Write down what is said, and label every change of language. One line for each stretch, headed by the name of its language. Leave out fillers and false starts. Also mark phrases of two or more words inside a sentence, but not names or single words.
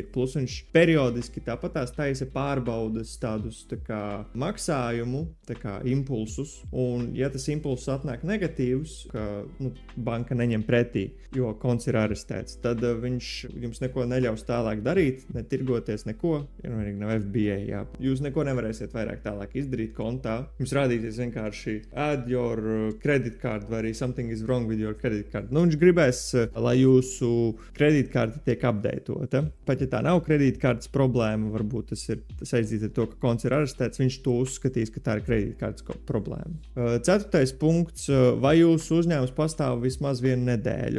Latvian: Plus viņš periodiski tāpatās taisa pārbaudas tādus maksājumu, impulsus, un ja tas impulss atnāk negatīvs, ka banka neņem pretī, jo konts ir arestēts, tad viņš jums neko neļaus tālāk darīt, netirgoties neko, ja nav FBA, jā. Jūs neko nevarēsiet vairāk tālāk izdarīt kontā. Jums rādīsies vienkārši
English: add your credit card
Latvian: vai arī
English: something is wrong with your credit card.
Latvian: Viņš gribēs, lai jūsu kreditkarte tiek updatota. Pat ja tā nav kredītkartes problēma, varbūt tas ir saistīts ar to, ka konts ir arestēts, viņš to uzskatīs, ka tā ir kredītkartes problēma. 4. punkts, vai jūsu uzņēmums pastāv vismaz 1 nedēļu?